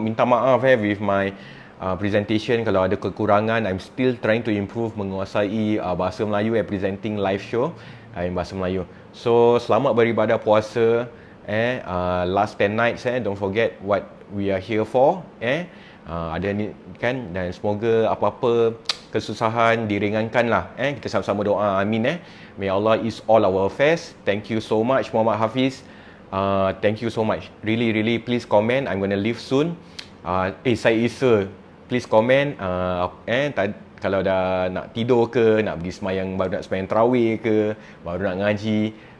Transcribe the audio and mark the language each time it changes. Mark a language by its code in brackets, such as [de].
[ms] Minta maaf [en] with my presentation [ms] kalau ada kekurangan. [en] I'm still trying to improve, [ms] menguasai bahasa Melayu [en] presenting live show in bahasa Melayu. [ms] So selamat beribadah puasa. [en] Last 10 nights, don't forget what we are here for. [ms] Ada ni kan, dan semoga apa-apa kesusahan diringankan lah. Kita sama-sama doa, amin. [en] May Allah ease all our affairs. Thank you so much Muhammad Hafiz. Thank you so much. Really please comment. I'm gonna leave soon. [ms] Saya Isa, [en] please comment. [ms] Kalau dah nak tidur ke, nak pergi semayang, baru nak semayang tarawih ke, baru nak ngaji.